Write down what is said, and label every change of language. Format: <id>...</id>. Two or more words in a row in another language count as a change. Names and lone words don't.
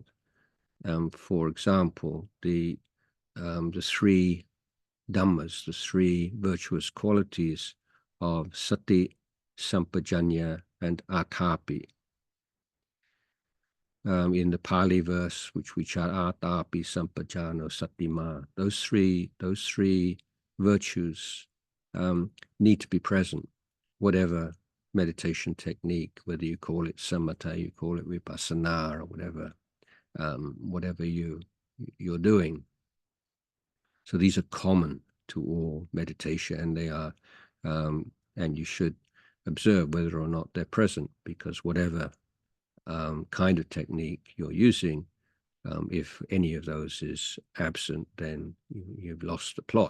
<en>For example, the three Dhammas, the three virtuous qualities of sati, sampajanya, and atapi. In the Pali verse, which we chant,</en> <pi>atapi, sampajano, satima,</pi> <en>those three virtues need to be present, whatever meditation technique, whether you call it samatha, you call it vipassana, or whatever you're doing. So these are common to all meditation, and they are, and you should observe whether or not they're present, because whatever kind of technique you're using, if any of those is absent, then you've lost the plot.</en>